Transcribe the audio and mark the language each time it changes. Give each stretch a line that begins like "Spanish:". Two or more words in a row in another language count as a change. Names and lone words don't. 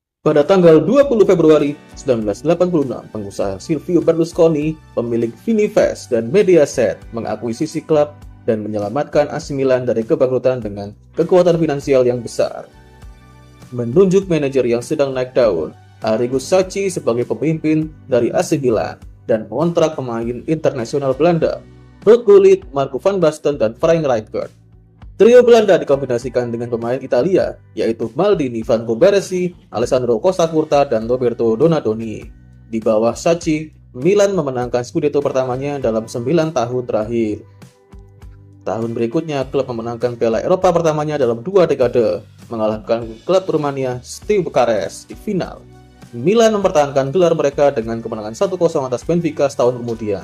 Indonesian: Pada tanggal 20 Februari 1986, pengusaha Silvio Berlusconi, pemilik Fininvest dan Mediaset, mengakuisisi klub dan menyelamatkan AC Milan dari kebangkrutan dengan kekuatan finansial yang besar. Menunjuk manajer yang sedang naik daun, Arrigo Sacchi sebagai pemimpin dari AC Milan dan mengontrak pemain internasional Belanda, Ruud Gullit, Marco van Basten, dan Frank Rijkaard. Trio Belanda dikombinasikan dengan pemain Italia, yaitu Maldini, Franco Baresi, Alessandro Costa Curta, dan Roberto Donadoni. Di bawah Sacchi, Milan memenangkan Scudetto pertamanya dalam 9 tahun terakhir. Tahun berikutnya, klub memenangkan Piala Eropa pertamanya dalam 2 dekade, mengalahkan klub Rumania Steaua Bukarest di final. Milan mempertahankan gelar mereka dengan kemenangan 1-0 atas Benfica setahun kemudian.